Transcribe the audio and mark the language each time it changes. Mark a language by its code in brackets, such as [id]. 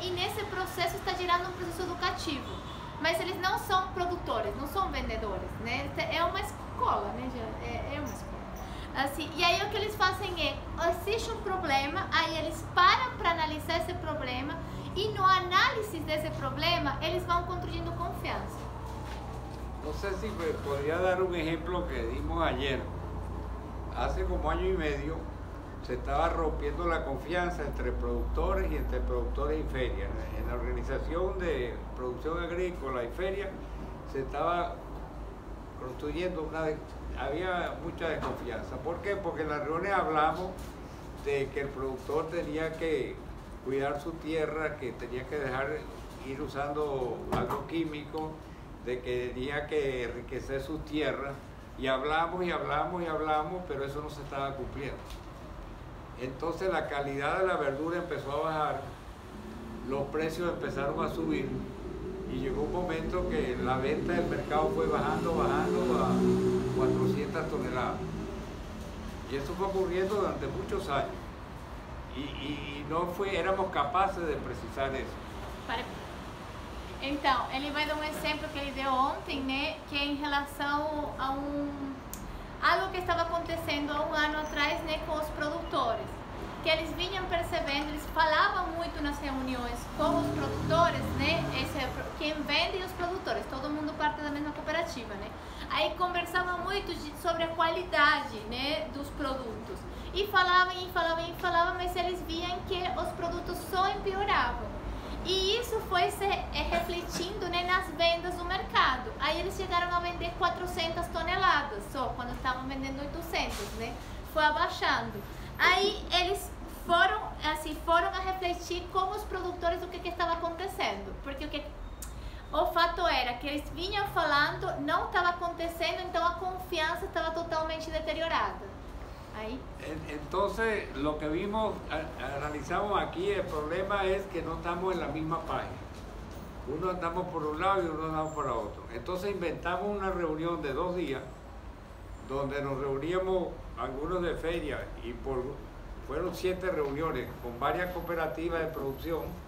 [pt] E nesse processo está gerando um processo educativo. Mas eles não são produtores, não são vendedores, né? É uma escola, né? É uma escola. Assim, e aí o que eles fazem é, existe um problema, aí eles param para analisar esse problema e no análise desse problema eles vão construindo confiança. [es] No sé si podría dar un ejemplo que dimos ayer. Hace como año y medio se estaba rompiendo la confianza entre productores y entre productores y ferias. En la organización de producción agrícola y feria se estaba construyendo había mucha desconfianza. ¿Por qué? Porque en las reuniones hablamos de que el productor tenía que cuidar su tierra, que tenía que dejar ir usando algo químico, de que tenía que enriquecer su tierra, y hablamos y hablamos y hablamos, pero eso no se estaba cumpliendo. Entonces la calidad de la verdura empezó a bajar, los precios empezaron a subir, y llegó un momento que la venta del mercado fue bajando a 400 toneladas. Y eso fue ocurriendo durante muchos años. [pt] E não éramos capazes de precisar isso. Então, ele vai dar um exemplo que ele deu ontem, né, que é em relação a algo que estava acontecendo há um ano atrás, né, com os produtores, que eles vinham percebendo, eles falavam muito nas reuniões com os produtores, né, quem vende e os produtores, todo mundo parte da mesma cooperativa, né, aí conversavam muito sobre a qualidade, né, dos produtos, e falavam, mas eles viam que os produtos só empeoravam. E isso foi se refletindo, né, nas vendas do mercado. Aí eles chegaram a vender 400 toneladas só, quando estavam vendendo 800, né? Foi abaixando. Aí eles foram a refletir com os produtores o que estava acontecendo. Porque o fato era que eles vinham falando, não estava acontecendo, então a confiança estava totalmente deteriorada. [es] Ahí. Entonces, lo que vimos, analizamos aquí, el problema es que no estamos en la misma página. Uno andamos por un lado y uno andamos por otro. Entonces inventamos una reunión de 2 días, donde nos reuníamos algunos de feria, y fueron 7 reuniones con varias cooperativas de producción.